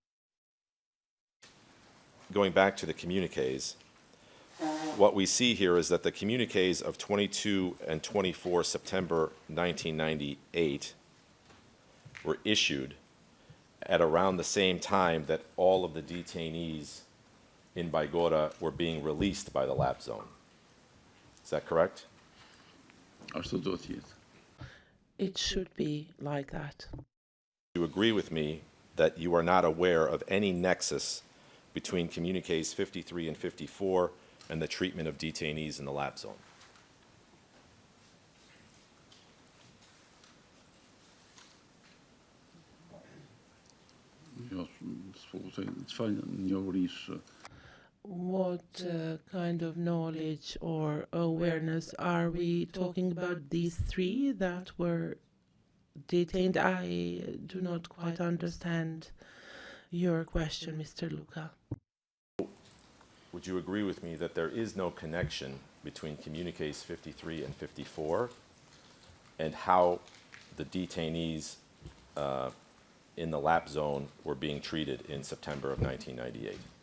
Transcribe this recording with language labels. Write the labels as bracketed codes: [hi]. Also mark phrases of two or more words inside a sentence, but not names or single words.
[en] Going back to the communiques, what we see here is that the communiques of 22 and 24 September 1998 were issued at around the same time that all of the detainees in Baigora were being released by the lap zone. Is that correct? [sq] Ashtu do të jetë. [en] It should be like that. You agree with me that you are not aware of any nexus between communiques 53 and 54 and the treatment of detainees in the lap zone? [sq] Jo, çfarë njohurish [en] What kind of knowledge or awareness are we talking about? These three that were detained? I do not quite understand your question, Mr. Luca. Would you agree with me that there is no connection between communiques 53 and 54 and how the detainees in the lap zone were being treated in September of 1998?